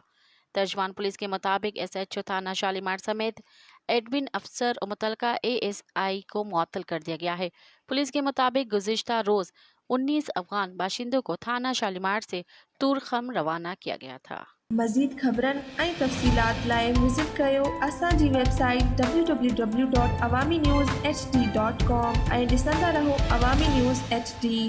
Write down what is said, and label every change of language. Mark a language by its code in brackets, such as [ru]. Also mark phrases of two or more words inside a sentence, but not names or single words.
[ur] ترجمان پولیس کے مطابق ایس ایچ او تھانہ شالیمار سمیت ایڈمن افسر اور متعلقہ اے ایس آئی کو معطل کر دیا گیا ہے۔ پولیس کے مطابق گزشتہ روز 19 افغان باشندوں کو تھانہ شالیمار سے تورخم روانہ کیا گیا تھا۔ [sd] مزید خبرن ऐं तफ़सीलात लाइ विज़िट कयो असांजी वेबसाइट www.awamiNewsHD.com ऐं ॾिसंदा रहो अवामी न्यूज़ HD।